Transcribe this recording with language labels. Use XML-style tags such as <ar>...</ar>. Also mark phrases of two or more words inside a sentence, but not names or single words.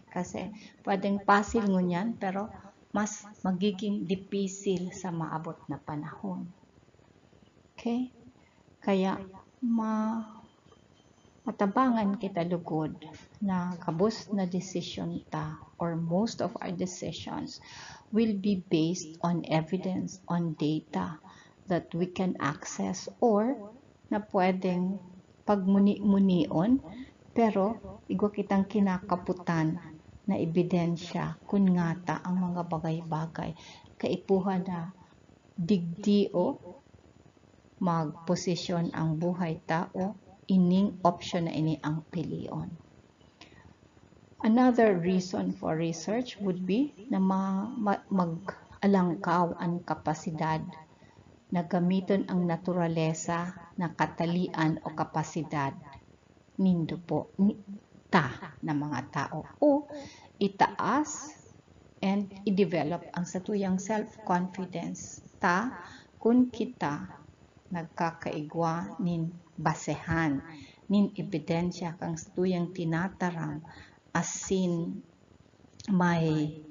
<bik>Kasi, pwedeng pasil ngunyan, pero mas magiging dipisil sa maabot na panahon. Okay? Kaya, matabangan kita lugod na kabus na decision ta</bik> <en>or most of our decisions will be based on evidence, on data that we can access or</en> <bik>na pwedeng pagmuni-munion pero igwa kitang kinakaputan na ebidensya kun ngata ang mga bagay-bagay kaipuhan na digdio magposisyon ang buhay tao ining option na ini ang pilion.</bik> <en>Another reason for research would be</en> <bik>na mag-alangkaw ang kapasidad na gamiton ang naturalesa na katalian o kapasidad nindo po na mga tao o itaas and i-develop ang satuyang self-confidence ta kung kita nagkakaigwa nin basehan, nin ebidensya kang tuyang tinatarang asin may</bik>